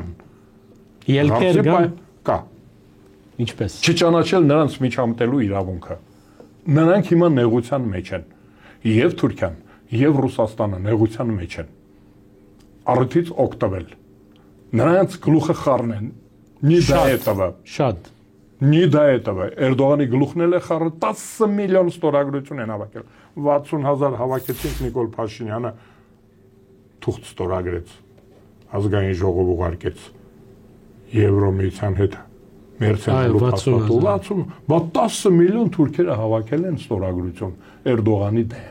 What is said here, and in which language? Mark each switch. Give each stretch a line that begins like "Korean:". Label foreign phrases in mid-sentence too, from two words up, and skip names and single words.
Armenian: ելքեր կա։ Ինչպես։ Չճանաչել նրանց միջամտելու իրավունքը։ Նրանք հիմա նեղության մեջ են։ Եվ Թուրքիան, եւ Ռուսաստանը նեղության մեջ են։ Առիթից օգտվել։ Նրանց գլուխը խառնեն։
Russian: Не до этого.
Armenian: Շատ։
Russian: Не до этого.
Armenian: Էրդողանի գլուխն էլ է խառնել 10 միլիոն ստորագրություն են հավաքել։ 60,000 հավաքեցին Նիկոլ Փաշինյանը թուղթ ստորագրեց։ Ազգային ժողով ուղարկեց Եվրոմիության հետ մերձելու փաստաթուղթ 10 միլիոն թուրքերը հավաքել են ստորագրություն Էրդողանի դեմ։